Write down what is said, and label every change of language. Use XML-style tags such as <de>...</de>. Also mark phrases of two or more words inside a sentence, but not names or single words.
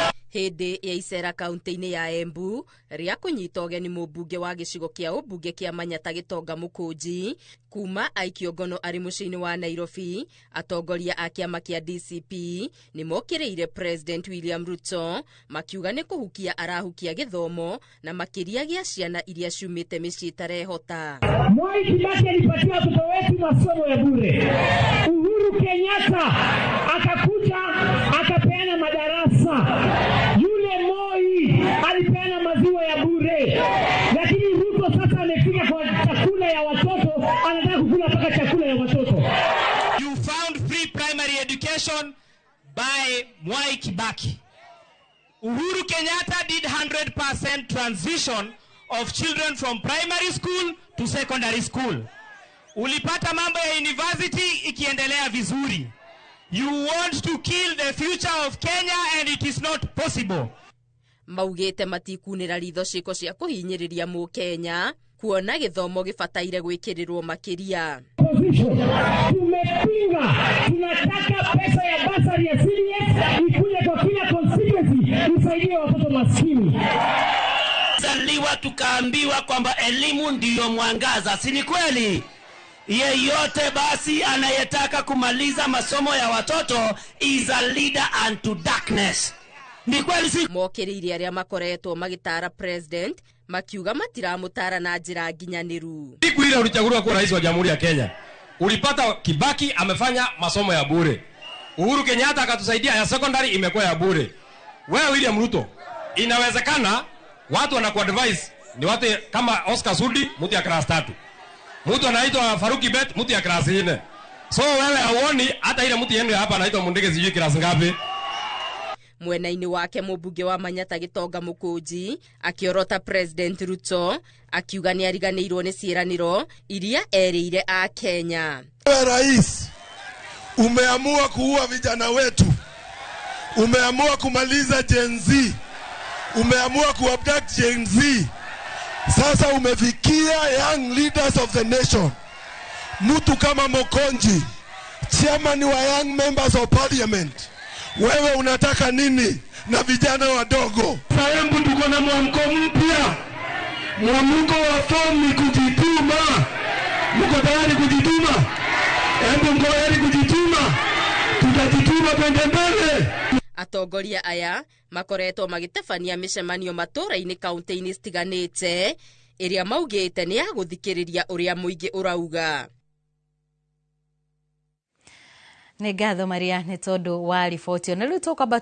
<ki>Hindi ya icera kaunti-ini ya Embu ria kunyita ugeni mubunge wa gicigo kia ubunge kia Manyata Gitonga Mukunji kuma aikio ngono ari muciini wa Nairobi. Atongoria a kiama kia DCP ni mokiriire President William Ruto makiuga ni kuhukia arahukia githomo na makiria gia ciana iria ciumite micii itarehota.</ki> <sw>Mwai Kibaki alipatia watoto wetu masomo ya bure. Uhuru Kenyatta akakuja akapeana madarasa. Yule Moi alipeana maziwa ya bure. Lakini Ruto sasa amefika kwa chakula ya watoto, anataka kukula mpaka chakula ya watoto.</sw> <en>You found free primary education by Mwai Kibaki. Uhuru Kenyatta did 100% transition of children from primary school to secondary school.</en> <sw>Ulipata mambo ya university ikiendelea vizuri.</sw> <en>You want to kill the future of Kenya and it is not possible.</en> <ki>Maugite matikunira ritho ciiko cia kuhinyiriria mu Kenya kuona githomo gibataire gwikirirwo makiria.</ki> <sw>Tumepinga, tunataka pesa ya basari ya CDF ikuje kwa kila constituency isaidie watoto maskini. Zaliwa tukaambiwa kwamba elimu ndiyo mwangaza, si ni kweli? Yeyote basi anayetaka kumaliza masomo ya watoto</sw> <en>is a leader unto darkness.</en> <sw>Ni kweli si?</sw> <ki>Mokiriire aria makoretwo magitara president makiuga matiramutara na njira nginyaniru.</ki> <sw>Siku ile ulichaguliwa kuwa rais wa Jamhuri ya Kenya, ulipata Kibaki amefanya masomo ya bure. Uhuru Kenyatta akatusaidia ya secondary imekuwa ya bure. Wewe William Ruto, inawezekana watu wanakuadvise ni watu kama Oscar Sudi, mtu ya class 3. Mtu anaitwa Faruki Bet, mtu ya class 4. So wewe hauoni hata ile mtu yenu hapa anaitwa Mundege sijui class ngapi?</sw> <ki>Mwenaini wake mubunge wa Manyata Gitonga Mukunji akiorota President Ruto akiuga ni ariganirwo ni ciiraniro iria eriire a Kenya.</ki> <sw>Rais, umeamua kuua vijana wetu. Umeamua kumaliza Gen Z. Umeamua kuabduct Gen Z. Sasa umefikia</sw> <en>young leaders of the nation.</en> <sw>Mtu kama Mokonji, chairman wa</sw> <en>young members of parliament.</en> <sw>Wewe unataka nini na vijana wadogo? Embu tuko na mwamko mpya. Mwamko wa fomu ni kujituma. Mko tayari kujituma? Embu mko tayari kujituma? Tutajituma kwenda mbele.</sw> <ki>Atongoria aya makoretwo magitefania micemanio matura-ini kaunti-ini stiganite iria maugite ni ya guthikiriria uria muingi urauga. Nĩ ngatho Maria nĩ tondu wa riboti. Na rĩu tũkwamba</ki>